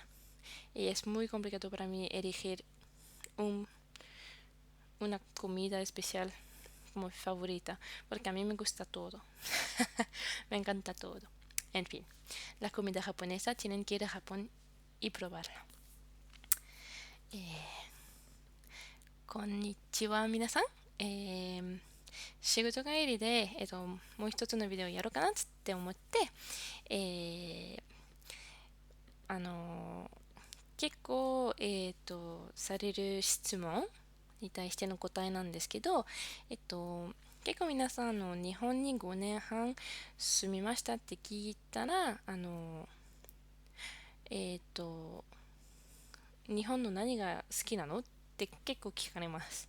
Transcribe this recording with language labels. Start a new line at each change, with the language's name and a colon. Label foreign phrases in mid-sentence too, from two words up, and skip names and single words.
Spanish: Y es muy complicado para mí elegir un, una comida especial como favorita, porque a mí me gusta todo, me encanta todo. En fin, la comida japonesa tienen que ir a Japón y probarla.
Japanese: こんにちは皆さん、仕事帰りで、もう一つのビデオやろうかなって思って、えーあの結構、される質問に対しての答えなんですけど、結構皆さん日本に5年半住みましたって聞いたら日本の何が好きなのって結構聞かれます。